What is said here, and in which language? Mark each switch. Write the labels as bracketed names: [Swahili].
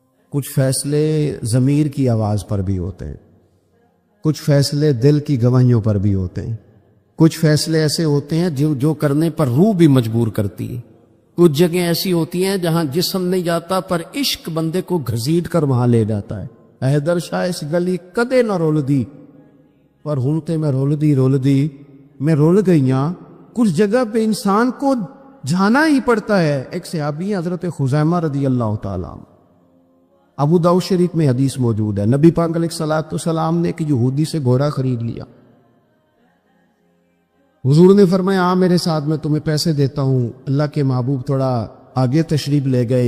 [Urdu] کچھ فیصلے ضمیر کی آواز پر بھی ہوتے ہیں، کچھ فیصلے دل کی گواہیوں پر بھی ہوتے ہیں، کچھ فیصلے ایسے ہوتے ہیں جو کرنے پر روح بھی مجبور کرتی ہے. کچھ جگہیں ایسی ہوتی ہیں جہاں جسم نہیں جاتا پر عشق بندے کو گھسیٹ کر وہاں لے جاتا ہے. [Punjabi] حیدر شاہ اس گلی کدے نہ رول دی پر ہوں تے میں رول دی میں رول گئیاں. [Urdu] کچھ جگہ پہ انسان کو جانا ہی پڑتا ہے. ایک صحابی حضرت خزیمہ رضی اللہ تعالیٰ عنہ، ابو داؤد شریف میں حدیث موجود ہے. نبی پاک علیہ السلام نے ایک یہودی سے گھوڑا خرید لیا. حضور نے فرمایا آ میرے ساتھ، میں تمہیں پیسے دیتا ہوں. اللہ کے محبوب تھوڑا آگے تشریف لے گئے.